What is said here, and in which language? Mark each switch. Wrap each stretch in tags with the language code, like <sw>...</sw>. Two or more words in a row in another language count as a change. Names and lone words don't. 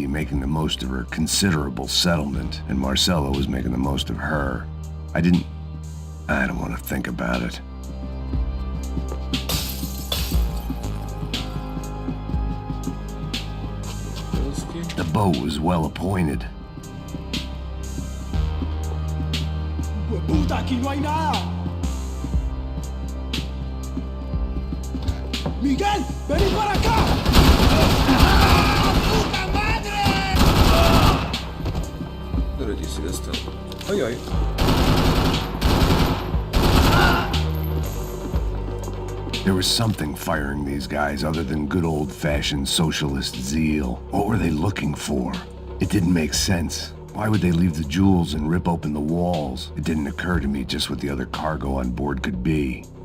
<en>making the most of her considerable settlement, and Marcella was making the most of her. I don't want to think about it. The boat was well appointed.</en> <es>¡Puta, aquí no hay nada! ¡Miguel, vení para acá! ¡Puta madre! Dorogi si dostal. Ojoj.</es> <en>There was something firing these guys other than good old-fashioned socialist zeal. What were they looking for? It didn't make sense. Why would they leave the jewels and rip open the walls? It didn't occur to me just what the other cargo on board could be.</en>